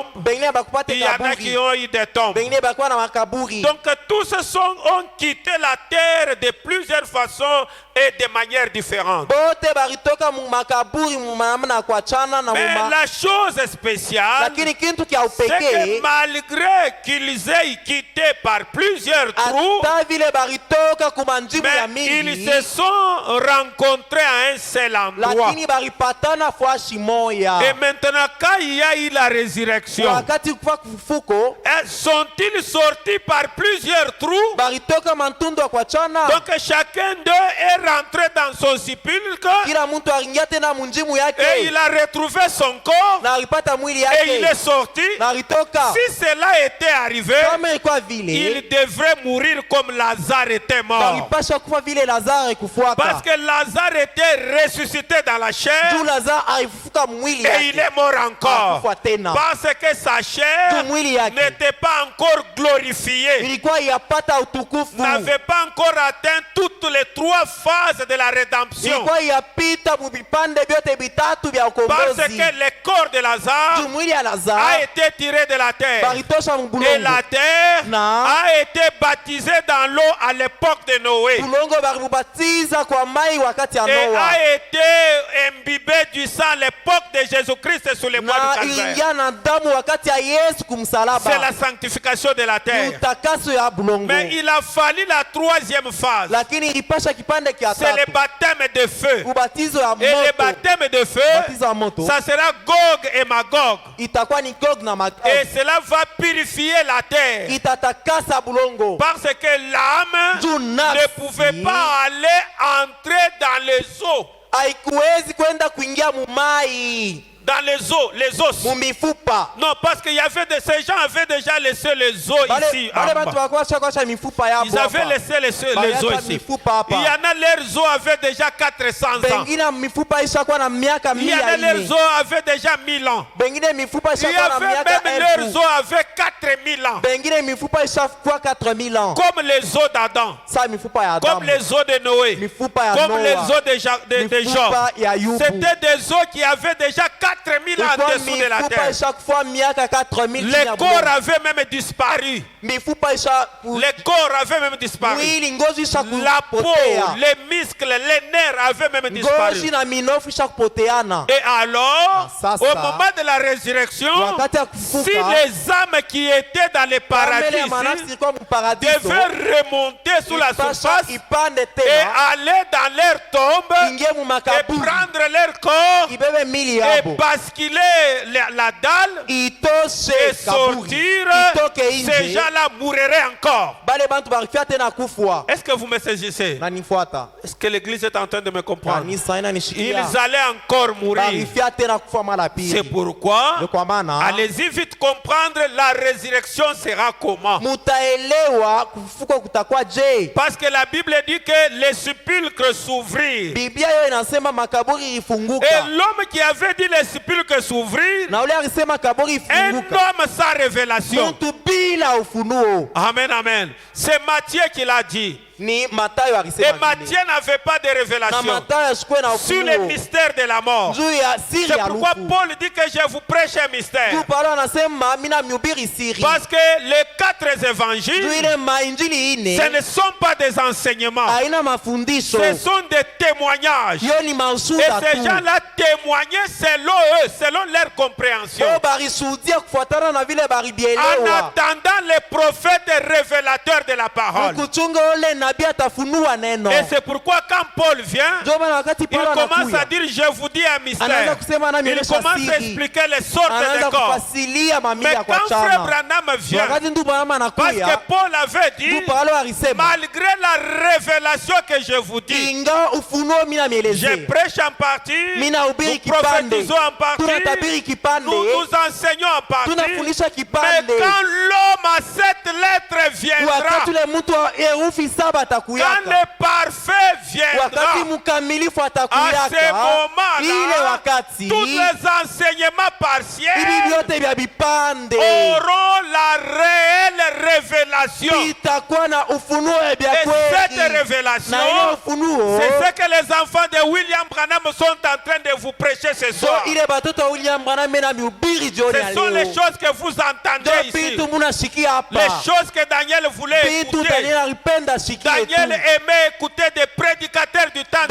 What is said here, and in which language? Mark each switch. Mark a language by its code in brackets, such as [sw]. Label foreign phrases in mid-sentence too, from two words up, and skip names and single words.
[sw] bengine bakupate [fr] il y en a qui [sw] kaburi, [fr] ont eu des tombes. [sw] bengine bakuwa na makaburi. [fr] Donc tous ont quitté la terre de plusieurs façons et de manières différentes. [sw] Bote baritoka mu makaburi mu namna ya kuachana na [fr] Mais [sw] muma, [fr] la chose spéciale, [sw] lakini kintu kya [fr] c'est que [sw] upekee [fr] malgré qu'ils aient quitté par plusieurs trous, [sw] hata vile baritoka kumanjimu ya [fr] mais ils [sw] mingi, [fr] se sont rencontrés à un seul endroit. [sw] lakini baripatana fwashi moya. [fr] Et maintenant, quand il y a eu la résurrection, [sw] Wakati kufa kufufuko [fr] sont-ils sortis par plusieurs trous? [sw] baritoka mantundu ya kuachana, [fr] Donc chacun d'eux est rentré dans son sépulcre [sw] kila mtu aringia tena munjimu [fr] et [sw] yake [fr] il a retrouvé son corps [sw] na alipata mwili [fr] et il est [sw] yake [fr] sorti. [sw] na alitoka. [fr] Si cela était arrivé, [sw] Kama ilikuwa vile [fr] il devrait mourir comme Lazare était mort. [sw] balipasha kufa vile Lazare [fr] Parce [sw] kufuaka, [fr] que Lazare était ressuscité dans la chair [sw] juu Lazare alifufuka mwili [fr] et il [sw] yake [fr] est mort encore. [sw] akufa tena, [fr] Parce que sa chair [sw] juu mwili yake [fr] n'était pas encore glorifiée, [sw] ilikuwa yapata utukufu, [fr] n'avait pas encore atteint toutes les trois phases de la rédemption. [sw] ilikuwa yapita mu vipande vyote vitatu vya [fr] Parce [sw] ukombozi. [fr] que le corps de Lazare [sw] Juu mwili ya [fr] a [sw] Lazare [fr] été tiré de la terre. [sw] baritosha mu [fr] Et [sw] bulongo, [fr] la terre [sw] Na. [fr] a été baptisée dans l'eau à l'époque de Noé. [sw] bulongo balimubatiza kwa mai wakati ya [fr] Et [sw] Noa, [fr] a été imbibée du sang à l'époque de Jésus-Christ sur les bois [sw] na [fr] du Calvaire. [sw] ilingia na damu wakati ya Yesu [fr] C'est [sw] kumsalaba, [fr] la sanctification de la terre. [sw] utakaso ya bulongo. [fr] Mais il a fallu la troisième phase. [sw] Lakini ilipasha kipande kia [fr] C'est le [sw] tatu, [fr] baptême de feu. [sw] ubatizo ya [fr] Et le [sw] moto. [fr] baptême de feu, [sw] Ubatizo wa moto [fr] ça sera Gog et Magog. [sw] itakuwa ni Gog na Magog, [fr] Et cela va purifier la terre. [sw] itatakasa bulongo. [fr] Parce que l'âme [sw] Juu [fr] ne [sw] nafsi [fr] pouvait pas aller entrer dans les eaux. [sw] haikuwezi kwenda kuingia mumai [fr] Dans les os. [sw] mumifupa. [fr] Non, parce qu'il y avait ces gens avaient déjà laissé les os ici. en [sw] Bale [fr] bas. [sw] batu wakwasha mifupa yabo [fr] Ils avaient [sw] hapa. [fr] laissé les os [sw] Baliacha [fr] ici. [sw] mifupa hapa. [fr] Il y en a leurs os avaient déjà 400 ans. [sw] Bengine mifupa ishakuwa na miaka [fr] Il y en a [sw] 100. [fr] leurs os avaient déjà 1000 ans. [sw] Bengine mifupa [fr] Il y [sw] ishakuwa na [fr] avait [sw] miaka [fr] même leurs [sw] 1000. [fr] os avaient 4000 ans. [sw] Bengine mifupa ishakuwa 4000 ans. [fr] Comme les os d'Adam. [sw] Sa mifupa ya [fr] Comme [sw] Adamu, [fr] les os de Noé. [sw] mifupa ya [fr] Comme [sw] Noa, [fr] les os de Job. [sw] mifupa ya Ayubu. [fr] C'était des os qui avaient déjà 4000 ans en [sw] Ilikuwa [fr] dessous de la [sw] mifupa [fr] terre. [sw] ishakuwa miaka 4000 chini [fr] Les [sw] ya [fr] corps [sw] bulongo. [fr] avaient même disparu. [sw] Mifupa isha [fr] Les corps avaient même disparu. [sw] mwili ngozi [fr] La peau, [sw] ishakupotea, [fr] les muscles, les nerfs avaient même disparu. [sw] ngozi na minofu ishakupoteana. [fr] Et alors, [sw] Sasa, [fr] au moment de la résurrection, [sw] wakati ya kufufuka, [fr] si les âmes qui étaient dans les paradis [sw] kamele ya manafsi [fr] ici [sw] ilikuwa muparadiso, [fr] devaient remonter sous la [sw] ipasha [fr] surface [sw] ipande [fr] et [sw] tena [fr] aller dans leur tombe [sw] ingie mu [fr] et [sw] makaburi [fr] prendre leur corps [sw] ibebe mili [fr] et [sw] yabo [fr] basculer la dalle et [sw] itoshe kaburi [fr] sortir, [sw] itoke [fr] ces [sw] inje [fr] gens-là mourraient encore. [sw] bale bantu barifia tena kufwa [fr] Est-ce que vous me saisissez? [sw] nanifuata [fr] Est-ce que l'église est en train de me comprendre? [sw] kanisa inanishikia [fr] Ils allaient encore mourir. [sw] barifia tena kufa mara [fr] C'est [sw] pili [fr] pourquoi, [sw] ndio kwa maana [fr] allez-y vite comprendre la résurrection sera comment. [sw] mutaelewa kufufuka kutakuwa je. [fr] Parce que la Bible dit que les sépulcres s'ouvrirent. [sw] Biblia hiyo inasema makaburi [fr] Et [sw] ilifunguka [fr] l'homme qui avait dit les sépulcres s'ouvrir, [sw] na ule alisema kaburi [fr] un [sw] ifunguka [fr] homme sans révélation. [sw] mtu bila ufunuo Amen, amen. [fr] C'est Matthieu qui l'a dit. [sw] ni Matayo [fr] Et [sw] alisema vile. [fr] Matthieu n'avait pas de [sw] Na [fr] révélation [sw] Matayo asikuwe na [fr] sur les [sw] ufunuo [fr] mystères de la mort. [sw] juu ya siri [fr] C'est [sw] ya [fr] pourquoi [sw] lufu. [fr] Paul dit que je vous prêche un mystère. [sw] Juu Paulo anasema mina mhubiri siri [fr] Parce que les 4 [sw] juu [fr] évangiles, [sw] ile mainjili [fr] ce [sw] ine [fr] ne sont pas des enseignements. [sw] haina mafundisho, [fr] Ce sont des témoignages. [sw] hiyo ni [fr] Et [sw] maushuda [fr] ces [sw] tu. [fr] gens-là témoignaient selon eux, selon leur compréhension. [sw] Kwa barishuhudia kufuatana na vile [fr] En [sw] baribielewa [fr] attendant les prophètes révélateurs de la parole. [sw] ukuchunga ule nabii atafunua neno. [fr] Et c'est pourquoi quand Paul vient, [sw] Ndio maana wakati [fr] il [sw] Paulo [fr] commence à [sw] anakuya [fr] dire, je vous dis un [sw] anaanza [fr] mystère. [sw] kusema nami [fr] Il [sw] onyesha [fr] commence à [sw] siri, [fr] expliquer les sortes [sw] anaanza [fr] de corps. [sw] kufasilia mamili [fr] Mais [sw] ya [fr] quand frère [sw] kuachana. [fr] Branham vient, [sw] Wakati ndugu Branham [fr] parce que [sw] anakuya, [fr] Paul avait [sw] ndugu [fr] dit, [sw] Paulo alisema [fr] malgré la révélation que je vous dis, [sw] ingawa ufunuo mimi [fr] je [sw] namielezea, [fr] prêche en partie, [sw] mimi nahubiri [fr] nous [sw] kipande, [fr] prophétisons en partie, [sw] tunatabiri kipande, [fr] nous nous enseignons en partie. [sw] tunafundisha [fr] Mais [sw] kipande. [fr] quand l'homme à cette lettre viendra, [sw] Wakati ule mtu wa herufi saba [fr] quand [sw] atakuyaka, [fr] le parfait [sw] wakati [fr] viendra, [sw] mkamilifu [fr] à ce [sw] atakuyaka, ile [fr] moment-là, [sw] wakati [fr] tous les enseignements [sw] hivi [fr] partiels [sw] vyote vya vipande [fr] auront la réelle révélation. [sw] itakuwa na ufunuo vya [fr] Et cette [sw] kweli, [fr] révélation, [sw] na ile ufunuo [fr] c'est ce que les enfants de William Branham sont en train de vous prêcher ce soir. [sw] so ile batoto wa William Branham na mihubiri jioni ya [fr] Ce sont les [sw] leo, [fr] choses que vous entendez [sw] ndio [fr] ici. [sw] vitu munashikia [fr] Les [sw] hapa, [fr] choses que Daniel voulait [sw] vitu [fr] écouter. [sw] Daniel alipenda shikie [fr] Daniel [sw] tu. [fr] aimait écouter des prédicateurs du temps de